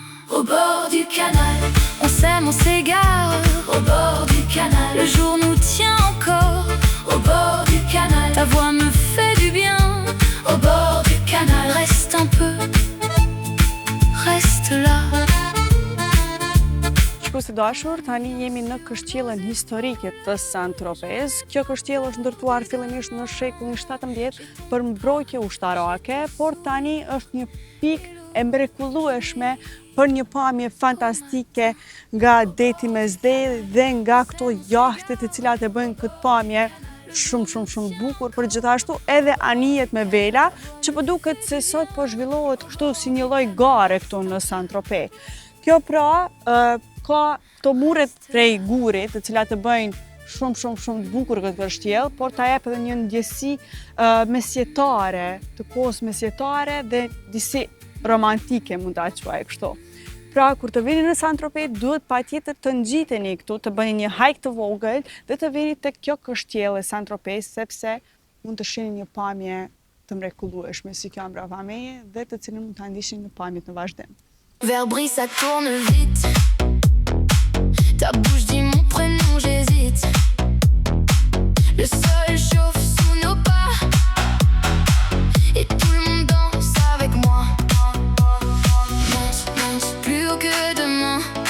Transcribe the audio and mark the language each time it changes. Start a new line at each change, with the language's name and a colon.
French: Au bord du canal, on s'aime, on s'égare. Au bord du canal, le jour nous tient encore. Au bord du canal, ta voix me fait du bien. Au bord du canal, reste un peu, reste là.
Albanian: Shikues të dashur, tani jemi në kështjellën historike të Saint-Tropez. Kjo kështjellë është ndërtuar fillimisht në shekullin 17 për mbrojtje ushtarake, por tani është një pikë e mrekullueshme për një pamje fantastike nga deti mesdhe dhe nga këto jahte të cilat e bëjnë këtë pamje shumë bukur, por gjithashtu edhe anijet me vela, që po duket se sot po zhvillohet kështu si një lloj gare këtu në Saint-Tropez. Kjo pra ka to muret prej gurit, të cilat e bëjnë shumë të bukur këtë kështjellë, por ta jep edhe një ndjesi mesjetare, të kohës mesjetare dhe disi romantike mund ta quaj kështu. Pra, kur të vini në Saint-Tropez, duhet patjetër të ngjiteni këtu, të bëni një hike të vogël dhe të vini tek kjo kështjellë e Saint-Tropez, sepse mund të shihni një pamje të mrekullueshme si kjo mbrapa meje dhe të cilën mund ta ndiqni në pamjet në vazhdim.
French: Verre brise, ça tourne vite. Ta bouche dit mon prénom, j'hésite. Le sol chauffe sous nos pas et tout le monde danse avec moi. Danse plus haut que demain.